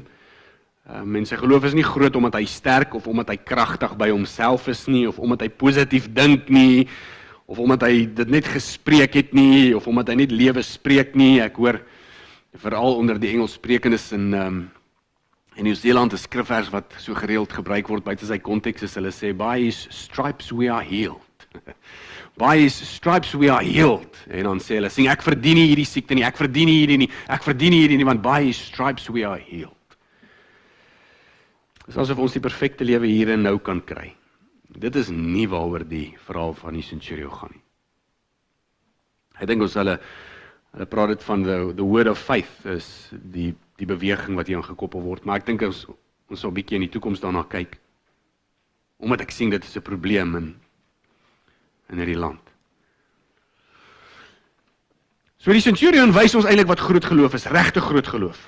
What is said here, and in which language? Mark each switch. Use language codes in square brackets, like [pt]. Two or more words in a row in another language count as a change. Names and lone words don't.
[af] En sy geloof is nie groot omdat hy sterk of omdat hy kragtig by homself is nie, of omdat hy positief dink nie, of omdat hy dit net gespreek het nie, of omdat hy net lewe spreek nie. Ek hoor veral onder die Engelssprekendes in Nieu-Seeland 'n skrifvers wat so gereeld gebruik word buite sy konteks is, hulle sê, [en] by his stripes we are healed. By his stripes we are healed. [af] En dan sê hulle, sing, ek verdien nie hierdie siekte nie, ek verdien nie hierdie nie, want [en] by his stripes we are healed. [af] Dis asof ons die perfekte lewe hier en nou kan kry. Dit is nie waaroor die verhaal van die centurion gaan nie. Ek dink ons hulle praat dit van [en] the word of faith, [af] is die beweging wat hier aangekoppel word, maar ek dink ons sal 'n bietjie in die toekoms daarna kyk, omdat ek sien dit is 'n probleem in hierdie land. So die centurion wys ons eintlik wat groot geloof is, regte groot geloof.